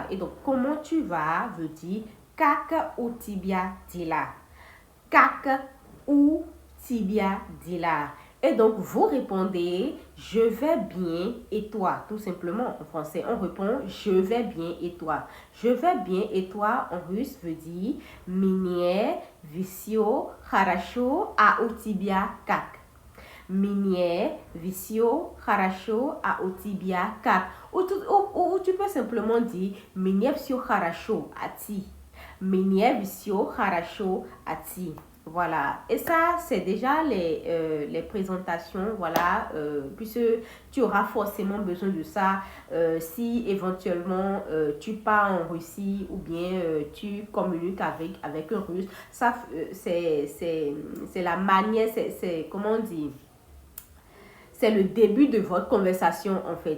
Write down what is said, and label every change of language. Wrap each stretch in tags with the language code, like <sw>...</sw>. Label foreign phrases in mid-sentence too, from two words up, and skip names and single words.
<fr>Et donc, comment tu vas veut dire</fr> <ru>как у тебя дела. Как у тебя дела.</ru> <fr>Et donc, vous répondez je vais bien et toi. Tout simplement, en français, on répond je vais bien et toi. Je vais bien et toi, en russe, veut dire</fr> <ru>Мне всё хорошо, а у тебя как? Мне всё хорошо, а у тебя как?</ru> <fr>Ou tu peux simplement dire</fr> <ru>Мне всё хорошо, а ты? Мне всё хорошо, а ты?</ru> <fr>Voilà, et ça c'est déjà les présentations, voilà, puisque tu auras forcément besoin de ça si éventuellement tu pars en Russie ou bien tu communiques avec un Russe. Ça c'est la manière, c'est comment on dit, c'est le début de votre conversation en fait.</fr>